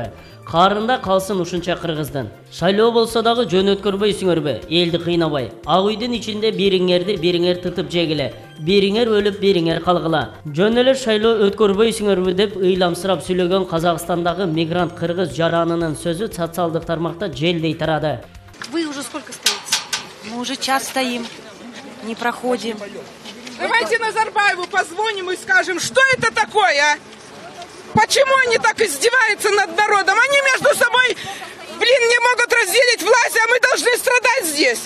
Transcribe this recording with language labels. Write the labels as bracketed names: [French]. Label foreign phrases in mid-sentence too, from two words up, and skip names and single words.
[Kyrgyz] Карында калсын ушунча кыргыздын. Шайлоо болсо дагы жөн өткөрбөйсүңөрбү? Элди кыйнабай. Ак үйдүн ичинде бириңерди бириңер тытып жегиле. Бириңер өлүп, бириңер калгыла. Жөн эле шайлоо өткөрбөйсүңөрбү деп ыйламсырап сүйлөгөн Казакстандагы мигрант кыргыз жаранынын сөзү социалдык тармакта желдей тарады. [Russian] Вы уже сколько стоите? Мы уже час стоим, не проходим. Давайте Назарбаеву позвоним и скажем, что это такое, а? Почему они так издеваются над народом? Они между собой, не могут разделить власть, а мы должны страдать здесь.